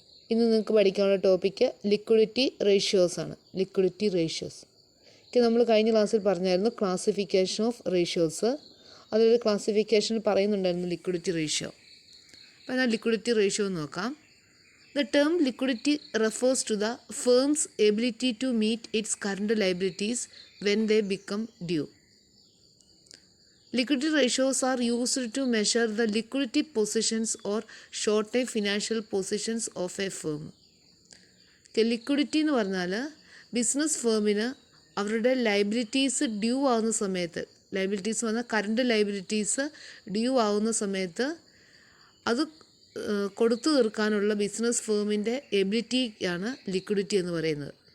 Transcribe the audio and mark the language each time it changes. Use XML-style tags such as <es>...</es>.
<ml>ഇന്ന് നിങ്ങൾക്ക് പഠിക്കാനുള്ള ടോപ്പിക്ക് ലിക്വിഡിറ്റി റേഷ്യോസ് ആണ്. ലിക്വിഡിറ്റി റേഷ്യോസ് നമ്മൾ കഴിഞ്ഞ ക്ലാസ്സിൽ പറഞ്ഞായിരുന്നു ക്ലാസിഫിക്കേഷൻ ഓഫ് റേഷ്യോസ്. അതൊരു ക്ലാസിഫിക്കേഷനിൽ പറയുന്നുണ്ടായിരുന്നു ലിക്വിഡിറ്റി റേഷ്യോ. അപ്പോൾ എന്നാൽ ലിക്വിഡിറ്റി റേഷ്യോ നോക്കാം.</ml> <en>The term liquidity refers to the firm's ability to meet its current liabilities when they become due. Liquidity ratios are used to measure the liquidity positions or short-term financial positions of a firm.</en> <ml>Liquidity എന്ന് പറഞ്ഞാൽ business ഫേമിന് അവരുടെ liabilities due ആവുന്ന സമയത്ത്, liabilities പറഞ്ഞാൽ current liabilities due ആവുന്ന സമയത്ത് അത് കൊടുത്തു തീർക്കാനുള്ള ബിസിനസ് ഫേമിൻ്റെ എബിലിറ്റിയാണ് ലിക്വിഡിറ്റി എന്ന് പറയുന്നത്.</ml>